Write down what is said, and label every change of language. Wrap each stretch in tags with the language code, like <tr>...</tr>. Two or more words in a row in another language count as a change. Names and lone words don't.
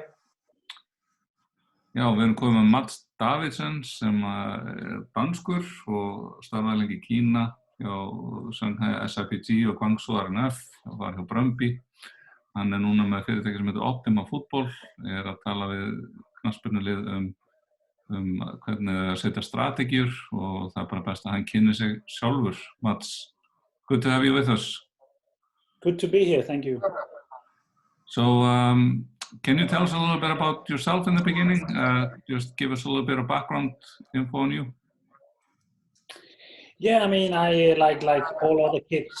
<is>Já, við erum komið með Mads Davidsen sem danskur og starfaði lengi í Kína hjá Shanghai SIPG og Guangzhou R&F og var hjá Brondby. Hann núna með fyrirtæki sem heitir Optima Football, að tala við knattspyrnulið hvernig að setja strategíur og það bara best að hann kynni sig sjálfur.</is> <en>Mads, good to have you with us. Good to be here, thank you. So, can you tell us a little bit about yourself in the beginning? Just give us a little bit of background info on you. Yeah, I mean, I like all other kids.</en>